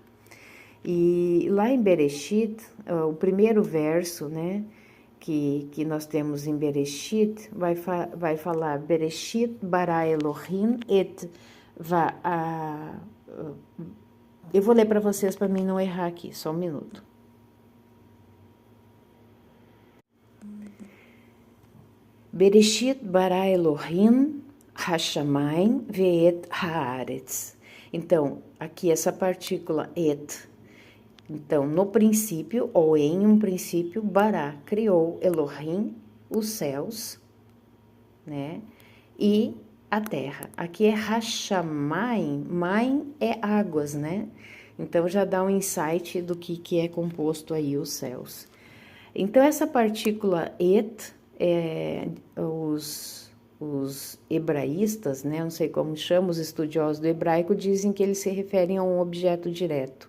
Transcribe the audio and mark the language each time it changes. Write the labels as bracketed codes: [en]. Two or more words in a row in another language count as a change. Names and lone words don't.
[pt] E lá em Bereshit, o primeiro verso, né, que nós temos em Bereshit, vai falar [he] בראשית ברא אלהים את ו. [pt] Eu vou ler para vocês para mim não errar aqui, só um minuto. [he] בראשית ברא אלהים השמים ואת הארץ. [pt] Então, aqui essa partícula et. Então, no princípio, ou em um princípio, bara, criou Elohim, os céus, né, e a terra. Aqui é hashamayim, maim é águas, né? Então, já dá um insight do que é composto aí os céus. Então, essa partícula et, os hebraístas, né, não sei como chamam, os estudiosos do hebraico, dizem que eles se referem a um objeto direto.